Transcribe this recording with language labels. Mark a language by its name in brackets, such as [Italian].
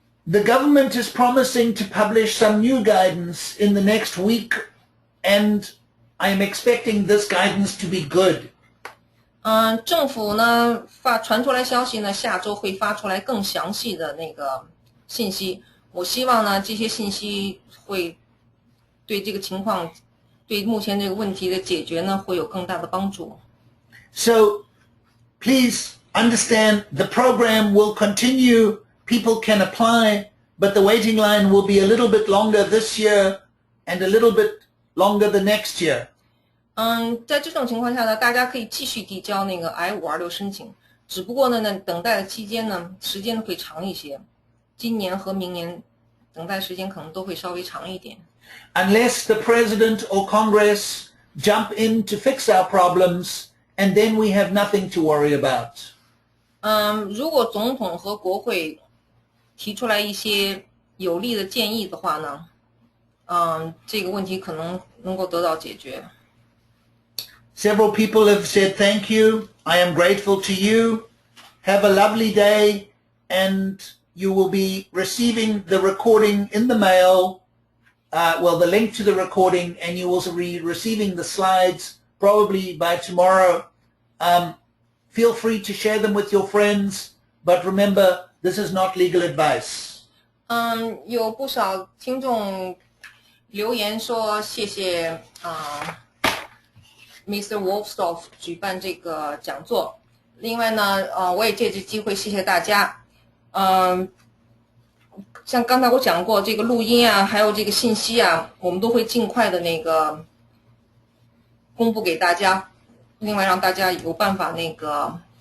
[English] The government is promising to publish some new guidance in the next week, and I am expecting this guidance to be good. [Chinese] 政府呢传出来消息呢，下周会发出来更详细的那个信息。我希望呢，这些信息会对这个情况，对目前这个问题的解决呢，会有更大的帮助。 [English] So, please understand the program will continue. People can apply, but the waiting line will be a little bit longer this year and a little bit longer the next year. [Chinese] 在这种情况下呢，大家可以继续递交那个 I-526申请，只不过呢，等待的期间呢，时间会长一些。今年和明年等待时间可能都会稍微长一点。 [English] Unless the President or Congress jump in to fix our problems, and then we have nothing to worry about. [Chinese] 如果总统和国会提出来一些有利的建议的话呢，这个问题可能能够得到解决。 [English] Several people have said thank you. I am grateful to you. Have a lovely day, and you will be receiving the recording in the mail, the link to the recording, and you will be receiving the slides probably by tomorrow. Feel free to share them with your friends, but remember, this is not legal advice. [Chinese] 有不少听众留言说谢谢Mr. Wolfsdorf 举办这个讲座。另外呢，我也借这机会谢谢大家。像刚才我讲过，这个录音啊，还有这个信息啊，我们都会尽快的那个公布给大家。另外让大家有办法那个